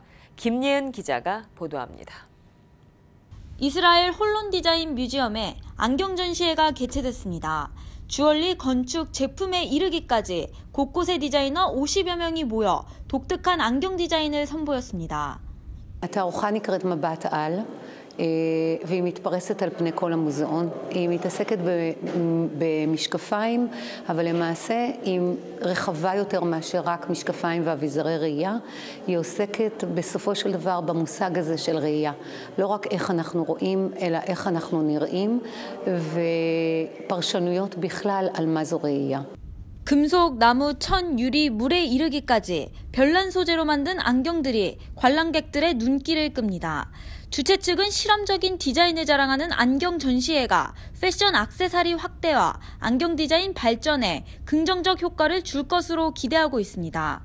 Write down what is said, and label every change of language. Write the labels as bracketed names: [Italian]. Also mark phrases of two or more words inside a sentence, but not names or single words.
[Korean] 김예은 기자가 보도합니다. 이스라엘 홀론 디자인 뮤지엄에 안경 전시회가 개최됐습니다. 주얼리, 건축, 제품에 이르기까지 곳곳의 디자이너 50여 명이 모여 독특한 안경 디자인을 선보였습니다. [Hebrew] התערוכה נקראת מבט על. והיא מתפרסת על פני כל המוזיאון. היא מתעסקת במשקפיים, אבל למעשה היא רחבה יותר מאשר רק משקפיים ואביזרי ראייה. היא עוסקת בסופו של דבר במושג הזה של ראייה. לא רק איך אנחנו רואים, אלא איך אנחנו נראים, ופרשנויות בכלל על מה זו ראייה. [Korean] 금속, 나무, 천, 유리, 물에 이르기까지 별난 소재로 만든 안경들이 관람객들의 눈길을 끕니다. 주최 측은 실험적인 디자인을 자랑하는 안경 전시회가 패션 액세서리 확대와 안경 디자인 발전에 긍정적 효과를 줄 것으로 기대하고 있습니다.